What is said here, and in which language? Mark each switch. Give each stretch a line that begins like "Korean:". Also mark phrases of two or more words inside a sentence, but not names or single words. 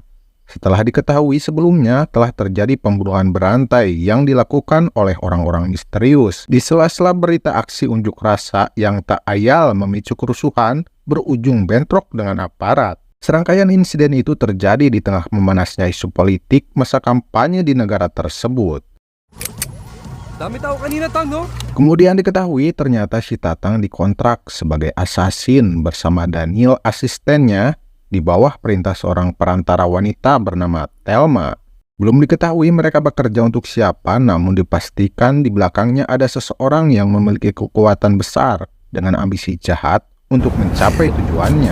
Indonesian: Setelah diketahui sebelumnya telah terjadi pembunuhan berantai yang dilakukan oleh orang-orang misterius. Di sela-sela berita aksi unjuk rasa yang tak ayal memicu kerusuhan berujung bentrok dengan aparat. Serangkaian insiden itu terjadi di tengah memanasnya isu politik masa kampanye di negara tersebut.
Filipino: Dami tao kanina, Tang, no?
Indonesian: Kemudian diketahui ternyata si Tatang dikontrak sebagai asasin bersama Daniel asistennya di bawah perintah seorang perantara wanita bernama Thelma. Belum diketahui mereka bekerja untuk siapa, namun dipastikan di belakangnya ada seseorang yang memiliki kekuatan besar dengan ambisi jahat untuk mencapai tujuannya.